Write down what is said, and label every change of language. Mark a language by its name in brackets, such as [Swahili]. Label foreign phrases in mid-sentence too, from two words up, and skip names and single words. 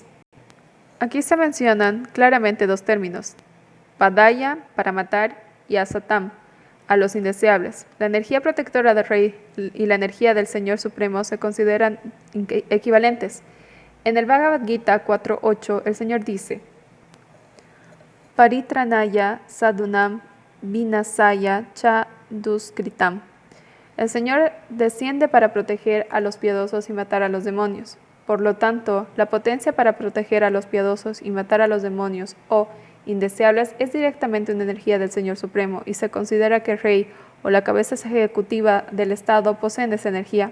[Spanish] Aquí se mencionan claramente dos términos, padaya, para matar, y asatam, a los indeseables. La energía protectora del rey y la energía del Señor Supremo se consideran equivalentes. En el Bhagavad Gita 4.8, el Señor dice, [Sanskrit] परित्रणाय सदुनाम् विनसाय च दुस्कृतम्. [Spanish] El Señor desciende para proteger a los piadosos y matar a los demonios. Por lo tanto, la potencia para proteger a los piadosos y matar a los demonios o indeseables es directamente una energía del Señor Supremo y se considera que el rey o la cabeza ejecutiva del Estado poseen esa energía.